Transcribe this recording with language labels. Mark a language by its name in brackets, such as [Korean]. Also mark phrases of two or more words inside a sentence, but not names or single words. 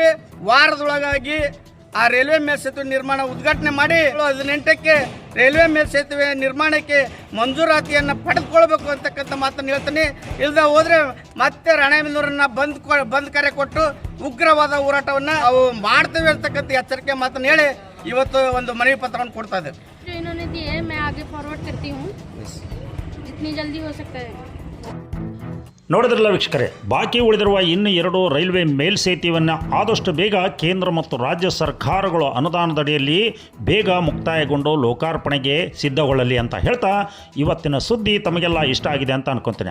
[Kannada] ವಾರದೊಳಗಾಗಿ ಆ ರೈಲ್ವೆ ಮೇಲ್ಸೇತುವೆ ನಿರ್ಮಾಣ ಉದ್ಘಾಟನೆ ಮಾಡಿ 18ಕ್ಕೆ ರೈಲ್ವೆ ಮೇಲ್ಸೇತುವೆ ನಿರ್ಮಾಣಕ್ಕೆ ಮಂಜೂರಾತಿಯನ್ನು ಪಡೆದುಕೊಳ್ಬೇಕು ಅಂತಕ್ಕಂಥ ಮಾತನ್ನು ಹೇಳ್ತೀನಿ. ಇಲ್ಲದೆ ಹೋದರೆ ಮತ್ತೆ ರಾಣೆಬೆನ್ನೂರನ್ನ ಬಂದ್ ಕರೆ ಕೊಟ್ಟು ಉಗ್ರವಾದ ಹೋರಾಟವನ್ನು ಅವು ಮಾಡ್ತೇವೆ ಅಂತಕ್ಕಂಥ ಎಚ್ಚರಿಕೆ ಮಾತನ್ನು ಹೇಳಿ ಇವತ್ತು ಒಂದು ಮನವಿ ಪತ್ರವನ್ನು ಕೊಡ್ತಾ ಇದ್ದೇವೆ. [Hindi] जो इन्होंने दिए है मैं आगे फॉरवर्ड करती हूँ जितनी जल्दी हो सकता है. [Kannada] ನೋಡಿದ್ರಲ್ಲ ವೀಕ್ಷಕರೇ, ಬಾಕಿ ಉಳಿದಿರುವ ಇನ್ನು 2 ರೈಲ್ವೆ ಮೇಲ್ಸೇತುವೆಯನ್ನು ಆದಷ್ಟು ಬೇಗ ಕೇಂದ್ರ ಮತ್ತು ರಾಜ್ಯ ಸರ್ಕಾರಗಳು ಅನುದಾನದಡಿಯಲ್ಲಿ ಬೇಗ ಮುಕ್ತಾಯಗೊಂಡು ಲೋಕಾರ್ಪಣೆಗೆ ಸಿದ್ಧಗೊಳ್ಳಲಿ ಅಂತ ಹೇಳ್ತಾ ಇವತ್ತಿನ ಸುದ್ದಿ ತಮಗೆಲ್ಲ ಇಷ್ಟ ಆಗಿದೆ ಅಂತ ಅನ್ಕೊತೀನಿ.